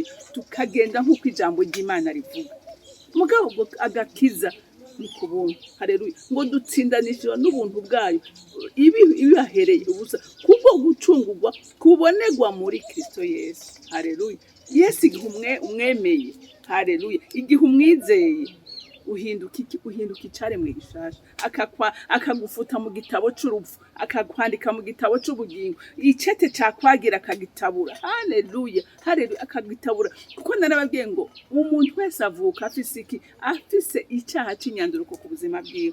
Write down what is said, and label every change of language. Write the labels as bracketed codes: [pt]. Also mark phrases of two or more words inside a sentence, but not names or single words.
[rn] Tukagenda nk'uko ijambo ry'Imana rivuga. Mugabo agakiza ni kubuntu. Haleluya. Ngo dutsindanishwa n'ubuntu bwayo ibibahereye ubusa kubwo gucungurwa kubonerwa muri Kristo Yesu. Haleluya. Yesu igihe umwemeye, haleluya, igihe umwizeye, uhinduka icaremwe gishasha. Akagufuta mu gitabo c'urupfu, akakwandika mu gitabo c'ubugingo. Icete cakwagira akagitabura. Haleluya, haleluya, akagitabura. Kuko narababwiye ngo umuntu wese avuka afise icyaha c'inyanduruko ku buzima bwiwe.